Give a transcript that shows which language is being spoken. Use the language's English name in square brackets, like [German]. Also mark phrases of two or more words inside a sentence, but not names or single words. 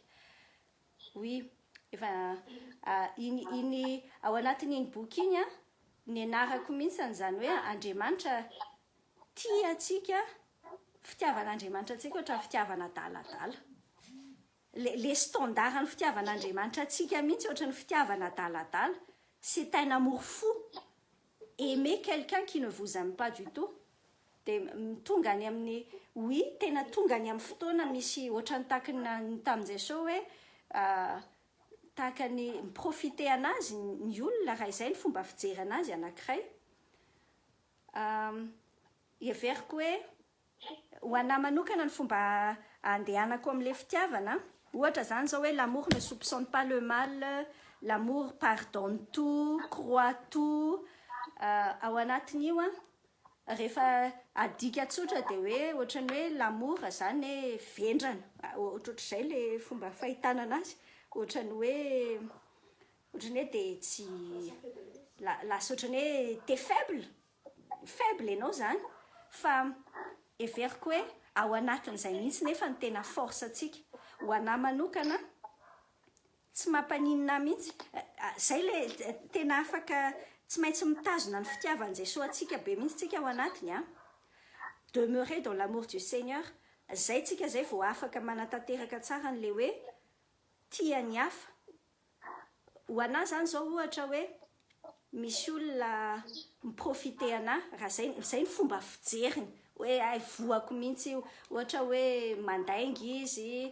[Malagasy] Oui, efa iny ao anatin'iny boky iny ny anarako mihitsy an'izany hoe Andriamanitra tia atsika, fitiavan'Andriamanitra atsika ohatra fitiavana adaladala. Le standard ny fitiavan'Andriamanitra atsika mihitsy ohatra ny fitiavana adaladala, [French] c'est un amour fou. Aimer quelqu'un qui ne vous aime pas du tout. [Malagasy] Dia tonga any amin'ny oui, tena tonga any amin'ny fotoana misy ohatra ny tahakany tamin'ny Jesao hoe tahaka ny miprofite anazy ny olona, raha izay ny fomba fijery anazy anankiray. Everiko hoe ho anahy manokana ny fomba andehanako amin'ilay fitiavana, ohatra zany zao hoe [French] l'amour ne soupçonne pas le mal, l'amour pardonne tout, croit tout, [Malagasy] ao anatin'io a rehefa adika tsotra dia hoe ohatrany hoe l'amour zany hoe vendrana ohatrohatr'izay le fomba fahitana anazy ohatrany hoe dia tsy lasa ohatrany hoe [French] t'es faible [Malagasy] ianao zany fa everiko hoe ao anatin'izay mihitsy nefa ny tena force atsika ho anahy manokana tsy mampaninina mihitsy zay le tena afaka tsy maintsy mitazona ny fitiavan'i Jesosy atsika be mihitsy tsika ao anatiny [French] demeurer dans l'amour du Seigneur [Malagasy] zay tsika zay vao afaka manatanteraka tsara n'le hoe tia ny hafa ho anahy zany zao ohatra hoe misy olona miprofite anahy raha zay ny fomba fijeriny hoe ay voako mihitsy io ohatra hoe mandaingy izy